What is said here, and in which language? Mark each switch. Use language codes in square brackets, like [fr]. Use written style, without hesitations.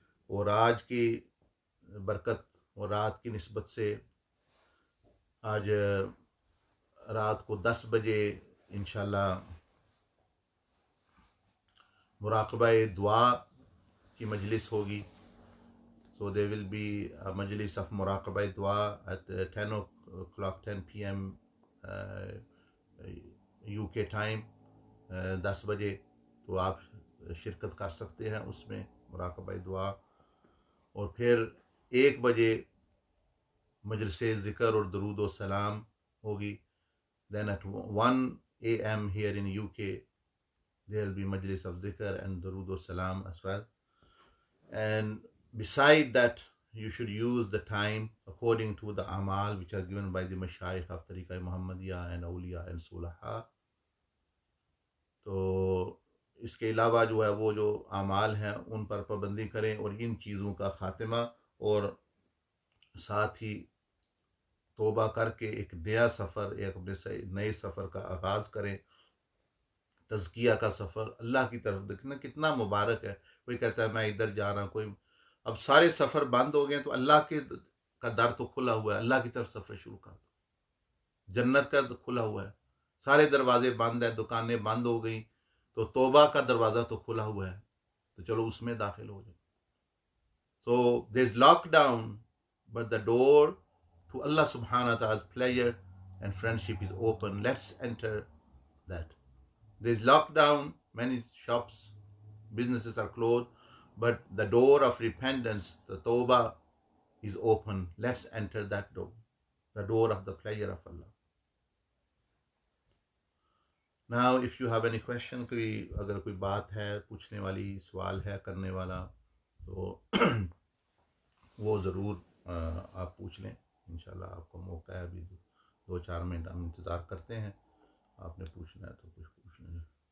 [hi] और आज की बरकत और रात की निस्बत से आज रात को 10 बजे इंशाल्लाह मुराकबा दुआ की मजलिस होगी। [en] So there will be a majlis of muraqabah dua at 10 o'clock, 10 p.m. [hi] UK time, 10 बजे। तो आप शिरकत कर सकते हैं उसमें, मुराकबा दुआ। और फिर 1 बजे मजलिस ज़िक्र और दरूद व सलाम होगी। [en] Then at 1 a.m. here in UK there will be majlis of zikr and darood wa salam as well. And beside that, you should use the time according to the amal which are given by the mashayikh of Tariqa Muhammadiyya and Awliya and Sulaha. [hi] तो इसके अलावा जो है वो जो अमाल हैं उन पर पाबंदी करें, और इन चीज़ों का ख़ात्मा, और साथ ही तौबा करके एक नया सफ़र, एक अपने नए सफ़र का आगाज़ करें, तज़किया का सफ़र अल्लाह की तरफ। देखना कितना मुबारक है, कोई कहता है मैं इधर जा रहा हूँ, कोई, अब सारे सफ़र बंद हो गए तो अल्लाह के का दर तो खुला हुआ है, अल्लाह की तरफ सफ़र शुरू कर दो, जन्नत का तो खुला हुआ है, सारे दरवाजे बंद है, दुकानें बंद हो गई, तो तौबा का दरवाज़ा तो खुला हुआ है, तो चलो उसमें दाखिल हो जाए। [en] So there is lockdown, but the door to Allah सुब्हानहू व तआला's pleasure and friendship is open. Let's enter that. There is lockdown, many shops, businesses are closed, but the door of repentance, the tawbah, is open. Let's enter that door, the door of the pleasure of Allah. Now, if you have any question, [hi] कोई अगर कोई बात है पूछने वाली, सवाल है करने वाला, तो वो ज़रूर आप पूछ लें। इंशाल्लाह आपको मौका है, अभी 2-4 मिनट हम इंतज़ार करते हैं, आपने पूछना है तो कुछ पूछ लें।